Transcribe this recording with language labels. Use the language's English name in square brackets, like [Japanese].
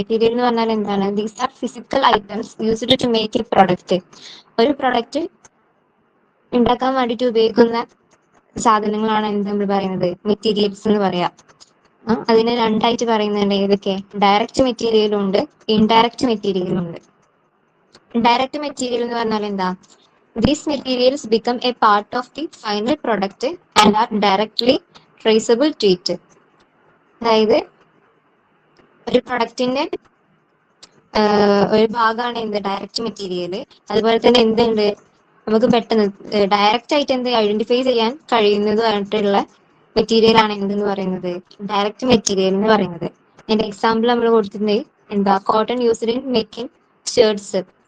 [Malayalam] Material എന്ന് പറഞ്ഞാൽ എന്താണ്, [English] These are physical items used to make a product. [Malayalam] ഒരു പ്രൊഡക്റ്റ് ഉണ്ടാക്കാൻ വേണ്ടിയിട്ട് ഉപയോഗിക്കുന്ന സാധനങ്ങളാണ് എന്ത് നമ്മൾ പറയുന്നത്, മെറ്റീരിയൽസ് എന്ന് പറയാം. അതിനെ രണ്ടായിട്ട് പറയുന്നുണ്ട്. ഏതൊക്കെ, ഡയറക്റ്റ് മെറ്റീരിയലും ഉണ്ട്, ഇൻഡയറക്റ്റ് മെറ്റീരിയലും ഉണ്ട്. ഡയറക്റ്റ് മെറ്റീരിയൽ എന്ന് പറഞ്ഞാൽ എന്താ, [English] these materials become a part of the final product and are directly traceable to it. [Malayalam] അതായത് ഒരു പ്രൊഡക്റ്റിന്റെ ഒരു ഭാഗമാണ് എന്ത് ഡയറക്റ്റ് മെറ്റീരിയൽ. അതുപോലെ തന്നെ എന്തുണ്ട്, നമുക്ക് പെട്ടെന്ന് ഡയറക്റ്റ് ആയിട്ട് എന്ത് ഐഡന്റിഫൈ ചെയ്യാൻ കഴിയുന്നതായിട്ടുള്ള മെറ്റീരിയൽ ആണ് എന്തെന്ന് പറയുന്നത് ഡയറക്റ്റ് മെറ്റീരിയൽ എന്ന് പറയുന്നത്. അതിന്റെ എക്സാമ്പിൾ നമ്മൾ കൊടുത്തിട്ടുണ്ട്, എന്താ [English] Cotton used in making shirts.